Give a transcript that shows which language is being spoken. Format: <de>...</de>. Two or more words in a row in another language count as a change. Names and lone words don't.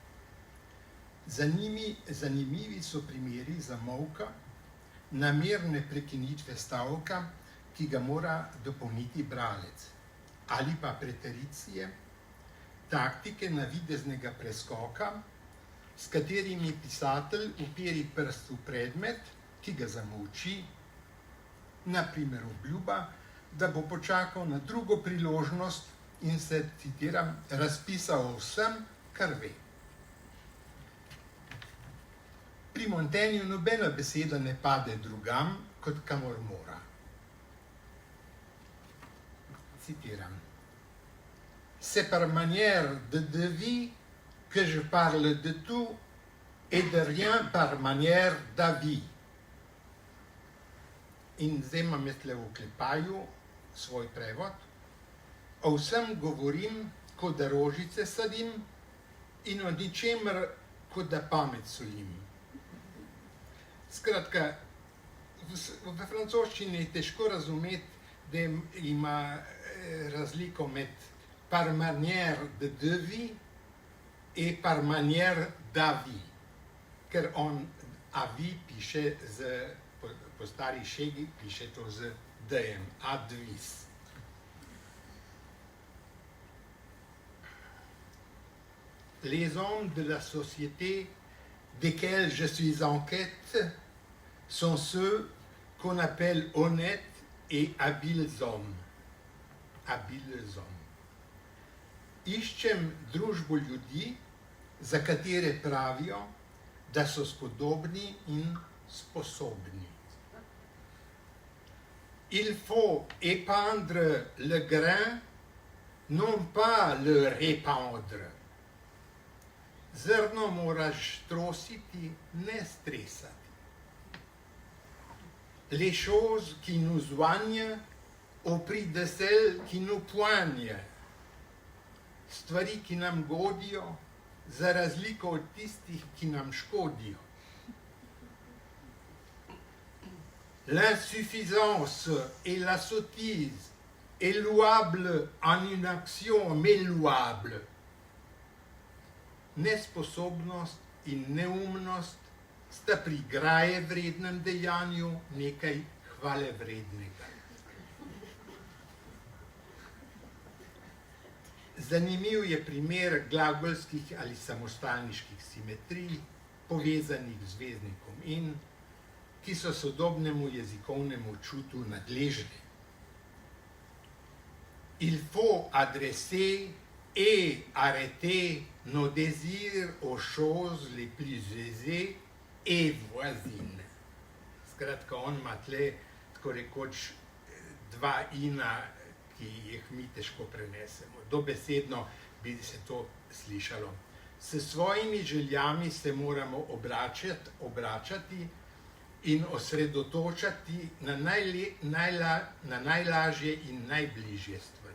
<sl>Zanimivi so primeri zamolka, namerne prekinitve stavka, ki ga mora dopolniti bralec, ali pa pretericije, taktike navideznega preskoka, s katerimi pisatelj uperi prst v predmet, ki ga zamolči, na primer obljuba, da bo počakal na drugo priložnost in se, citiram, razpisal o vsem, kar ve. Pri Montaignu nobena beseda ne pade drugam, kot kamor mora. Citiram.</sl> <fr>C'est par manière de vie que je parle de tout et de rien par manière d'avis.</fr> <sl>In zdaj imam jaz tle v oklepaju svoj prevod. O vsem govorim, kot da rožice sadim in o ničemer, kot da pamet solim. Skratka, v francoščini je težko razumeti, da ima razliko med</sl> <fr>par manière de vie et par manière d'avis,</fr> <sl>ker on avis piše z po stari šegi piše to z d-jem, advis.</sl> <fr>Les hommes de la société desquels je suis en quête sont ceux qu'on appelle honnêtes et habiles hommes. Habiles hommes.</fr> <sl>Iščem družbo ljudi, za katere pravijo, da so spodobni in sposobni.</sl> <fr>Il faut épandre le grain, non pas le répandre.</fr> <sl>Zrno moraš trositi, ne stresati.</sl> <fr>Les choses qui nous soignent au prix de celles qui nous poignent.</fr> <sl>Stvari, ki nam godijo, za razliko od tistih, ki nam škodijo.</sl> <fr>L'insuffisance et la sottise est louable en une action mais louable.</fr> <sl>Nesposobnost in neumnost sta pri graje vrednem dejanju nekaj hvale vrednega. Zanimiv je primer glagolskih ali samostalniških simetrij, povezanih z veznikom in, ki so sodobnemu jezikovnemu čutu nadležni.</sl> <fr>Il faut adresser et arrêter nos désirs aux choses les plus aisées et voisines.</fr> <sl>Skratka, on ima tle tako rekoč dva ina, ki jih mi težko prenesemo. Dobesedno bi se to slišalo. S svojimi željami se moramo obračati in osredotočati na najlažje in najbližje stvari.</sl>